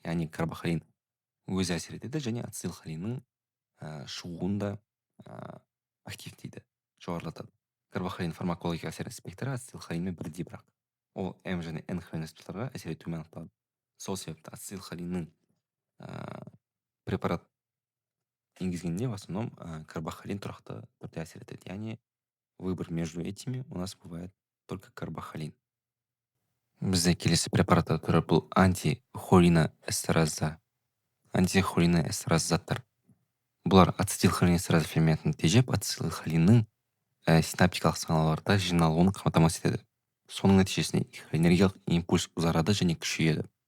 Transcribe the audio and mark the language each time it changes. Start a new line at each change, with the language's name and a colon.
Kazakh: Яғни карбахолин өзі әсер етеді және ацетилхолиннің шығуын да активтейді, жоғарылатады. Карбахолин фармакологиялық әсерінің спектрі ацетилхолинмен бірдей, бірақ ол М және Н холинестерге әсер етуімен анықталады. Сол себепті ацетилхолиннің препарат енгізгенде
Russian: в основном
Kazakh: карбахолин тұрақты түрде әсер етеді. Яғни
Russian: выбор между этими у нас бывает только карбахолин.
Kazakh: Бізде келесі препараттар түрі бұл антихолиноэстераза. Антихолиноэстераза заттар. Бұлар ацетилхолинэстераза ферментін тежеп, ацетилхолиннің синаптикалық сигналдарда жиналуын қамтамасыз етеді. Соның нәтижесінде энергиялық импульс ұзарады және күшейеді.